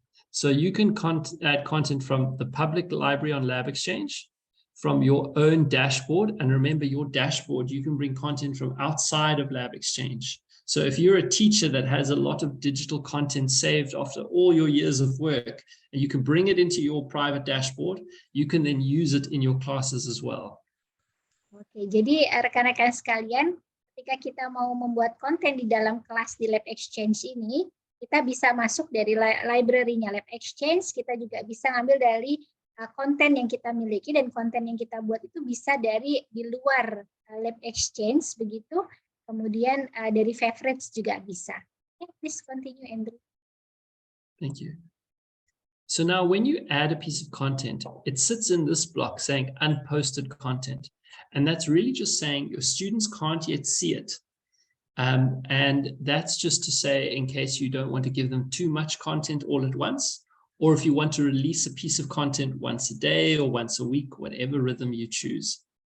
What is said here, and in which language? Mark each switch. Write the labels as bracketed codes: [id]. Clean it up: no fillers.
[en] So you can add content from the public library on LabXchange, from your own dashboard. And remember, your dashboard, you can bring content from outside of LabXchange. So if you're a teacher that has a lot of digital content saved after all your years of work, and you can bring it into your private dashboard, you can then use it in your classes as well. [id] Oke, jadi rekan-rekan sekalian, ketika kita mau membuat konten di dalam kelas di LabXchange ini, kita bisa masuk dari library-nya LabXchange, kita juga bisa ngambil dari konten yang kita miliki, dan konten yang kita buat itu bisa dari di luar LabXchange, begitu. Kemudian dari favorites juga bisa. [en] Okay, please continue, Andrew. Thank you. So now when you add a piece of content, it sits in this block saying unposted content. And that's really just saying your students can't yet see it. And that's just to say, in case you don't want to give them too much content all at once, or if you want to release a piece of content once a day or once a week, whatever rhythm you choose.